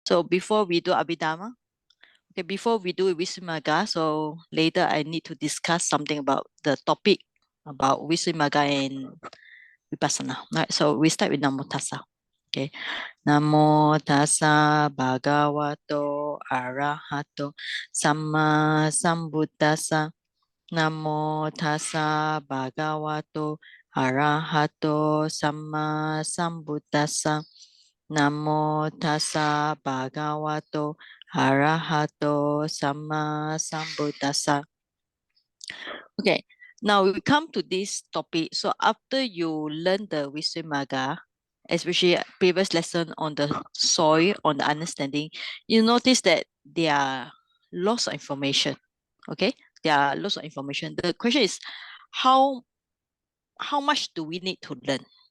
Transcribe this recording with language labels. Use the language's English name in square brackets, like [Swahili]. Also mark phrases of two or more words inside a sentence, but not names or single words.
[English] So before we do Abhidhamma, okay, before we do Visuddhimagga, so later I need to discuss something about the topic about Visuddhimagga and Vipassana. Right, so we start with [Pali] Namo Tassa. [English] Okay. [Pali] Namo Tassa Bhagavato Arahato Samma Sambuddhassa. Namo Tassa Bhagavato Arahato Samma Sambuddhassa. Namo Tassa Bhagavato Arahato Samma Sambuddhassa. [English] Okay, now we come to this topic. So after you learn the Visuddhimagga, especially previous lesson on the soil, on the understanding, you notice that there are lots of information. Okay, there are lots of information. The question is, how how much do we need to learn?